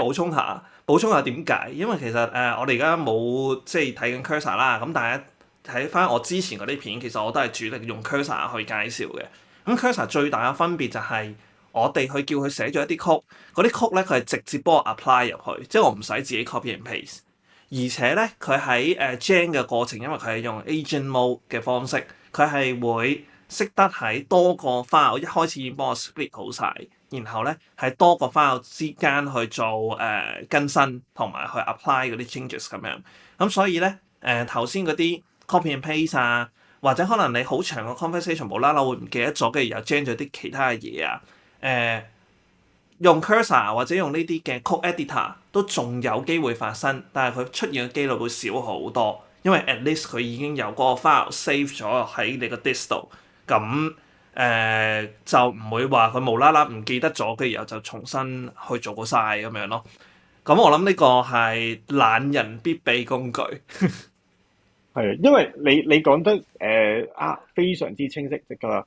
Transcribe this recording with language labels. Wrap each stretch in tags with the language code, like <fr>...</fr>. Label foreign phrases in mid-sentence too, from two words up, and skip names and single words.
<yue>個我可以補充下點解？因為其實我哋而家冇即係睇緊 Cursor 啦，咁但係睇翻我之前嗰啲片，其實我都係主力用 Cursor 去介紹嘅。咁 Cursor 最大嘅分別就係我哋去叫佢寫咗一啲曲，嗰啲曲咧佢係直接幫我 apply 入去，即係我唔使自己</yue> <en>copy and paste。</en> <yue>而且咧，佢喺gen 嘅過程，因為佢係用</yue> <en>agent mode</en> <yue>嘅方式，佢係會識得喺多個 file 一開始已經幫我 split 好晒，然後咧喺多個 file 之間去做更新同埋去 apply 嗰啲 changes 咁樣。咁所以咧頭先嗰啲</yue> <en>copy and paste</en> <yue>啊，或者可能你好長嘅 conversation 無啦啦會唔記得咗，跟住又 gen 咗啲其他嘅嘢啊，用 Cursor 或者用呢啲嘅</yue> <en>code editor</en> <yue>都仲有機會發生，但係佢出現嘅機率會少好多，因為</yue> <en>at least</en> <yue>佢已經有嗰個 file save 咗喺你個 disk 度，咁就唔會話佢無啦啦唔記得咗，跟住然後就重新去做過晒咁樣咯。咁我諗呢個係懶人必備工具。係，因為你講得非常之清晰㗎啦。</yue>